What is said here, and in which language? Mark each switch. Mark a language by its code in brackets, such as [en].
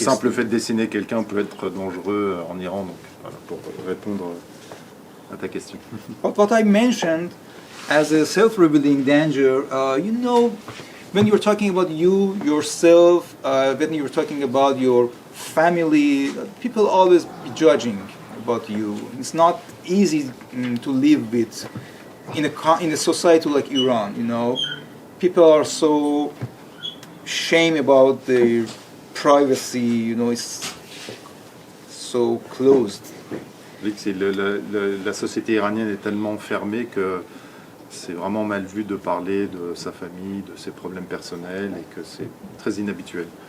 [fr] Le simple fait de dessiner quelqu'un peut être dangereux en Iran. Donc voilà, pour répondre à ta question. [en] But what I mentioned as a self-revealing danger, when you're talking about you yourself, when you're talking about your family, people always be judging about you. It's not easy to live with in a society like Iran. People are so shame about their privacy. It's so closed. [fr] La société iranienne est tellement fermée que c'est vraiment mal vu de parler de sa famille, de ses problèmes personnels, et que c'est très inhabituel.